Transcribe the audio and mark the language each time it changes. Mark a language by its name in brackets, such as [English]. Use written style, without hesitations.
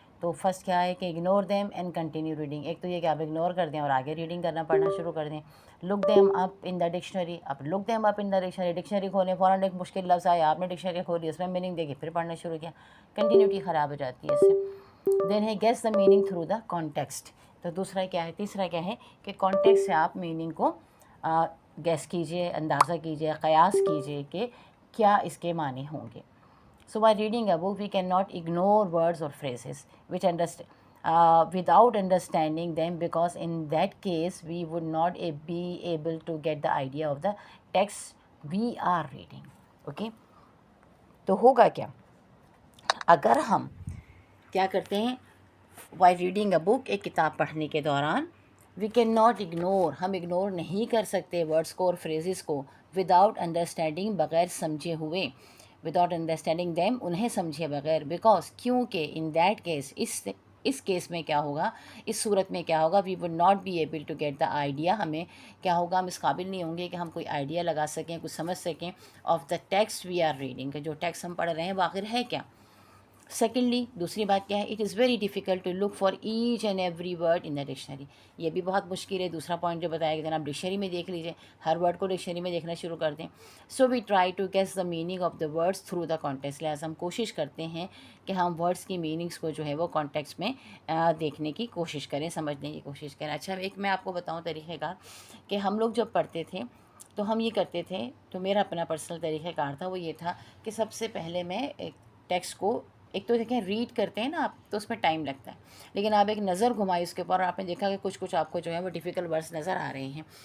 [Urdu] تو فرسٹ کیا ہے کہ [English] Ignore them and continue reading. [Urdu] ایک تو یہ کہ آپ اگنور کر دیں اور آگے ریڈنگ کرنا پڑھنا شروع کر دیں. [English] Look them up in the dictionary. [Urdu] اب لک them up in the dictionary. Dictionary کھولیں، فوراً ایک مشکل لفظ آیا، آپ نے ڈکشنری کھولی، اس میں میننگ دیکھی، پھر پڑھنا شروع کیا. کنٹینیوٹی خراب ہو جاتی ہے اس سے. [English] Then ہے guess the meaning through the context. [Urdu] تو دوسرا کیا ہے، تیسرا کیا ہے کہ کانٹیکسٹ سے آپ میننگ کو گیس کیجئے، اندازہ کیجئے، قیاس کیجئے کہ کیا اس کے معنی ہوں گے. [English] So by reading a book, we cannot ignore words or phrases which without understanding them, because in that case we would not be able to get the idea of the text we are reading. Okay? [Urdu] تو ہوگا کیا اگر ہم کیا کرتے ہیں [English] while reading a book، [Urdu] ایک کتاب پڑھنے کے دوران [English] we cannot ignore، [Urdu] ہم اگنور نہیں کر سکتے ورڈس کو اور فریزز کو [English] without understanding، [Urdu] بغیر سمجھے ہوئے. [English] without understanding them, [Urdu] انہیں سمجھے بغیر. بیکاز کیونکہ in that case, اس case میں کیا ہوگا، اس صورت میں کیا ہوگا، [English] We would not be able to get the idea. [Urdu] ہمیں کیا ہوگا، ہم اس قابل نہیں ہوں گے کہ ہم کوئی آئیڈیا لگا سکیں، کچھ سمجھ سکیں [English] of the text we are reading, [Urdu] کہ جو ٹیکسٹ ہم پڑھ رہے ہیں وہ آخر ہے کیا. سیکنڈلی دوسری بات کیا ہے، [English] It is very difficult to look for each and every word in the dictionary. [Urdu] یہ بھی بہت مشکل ہے. دوسرا پوائنٹ جو بتایا گیا، آپ ڈکشنری میں دیکھ لیجیے، ہر ورڈ کو ڈکشنری میں دیکھنا شروع کر دیں. [English] So we try to guess the meaning of the words through the context. [Urdu] لہٰذا ہم کوشش کرتے ہیں کہ ہم ورڈس کی میننگس کو جو ہے وہ کانٹیکسٹ میں دیکھنے کی کوشش کریں، سمجھنے کی کوشش کریں. اچھا ایک میں آپ کو بتاؤں طریقہ کار کہ ہم لوگ جب پڑھتے تھے تو ہم یہ کرتے تھے، تو میرا اپنا پرسنل طریقہ کار تھا، وہ یہ تھا کہ سب سے پہلے میں ایک ٹیکسٹ کو، ایک تو دیکھیں ریڈ کرتے ہیں نا آپ تو اس میں ٹائم لگتا ہے، لیکن آپ ایک نظر گھمائی اس کے اوپر اور آپ نے دیکھا کہ کچھ آپ کو جو ہے وہ ڈیفیکلٹ ورڈس نظر آ رہے ہیں.